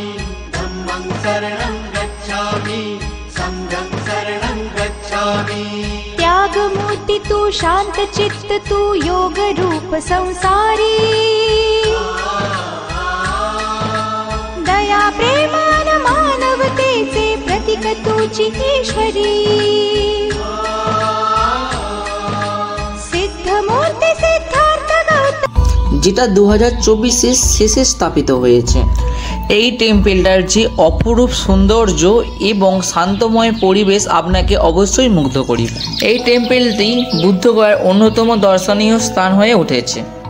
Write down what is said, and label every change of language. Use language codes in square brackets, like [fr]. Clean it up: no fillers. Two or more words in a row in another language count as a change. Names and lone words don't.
[pi] धम्मं शरणं गच्छामि संघं शरणं गच्छामि। [mr] त्याग मूर्ति तू शांत चित्त तू योग रूप संसारी, दया प्रेमान मानवते से प्रतीक तुझी ईश्वरी। सिद्ध मूर्ति सिद्धार्थ गौतम, [bn] যেটা 2024-এর শেষে স্থাপিত হয়েছে। এই টেম্পলটার যে অপরূপ সৌন্দর্য এবং শান্তময় পরিবেশ আপনাকে অবশ্যই মুগ্ধ করিবে। এই টেম্পলটি বুদ্ধগয়ার অন্যতম দর্শনীয় স্থান হয়ে উঠেছে।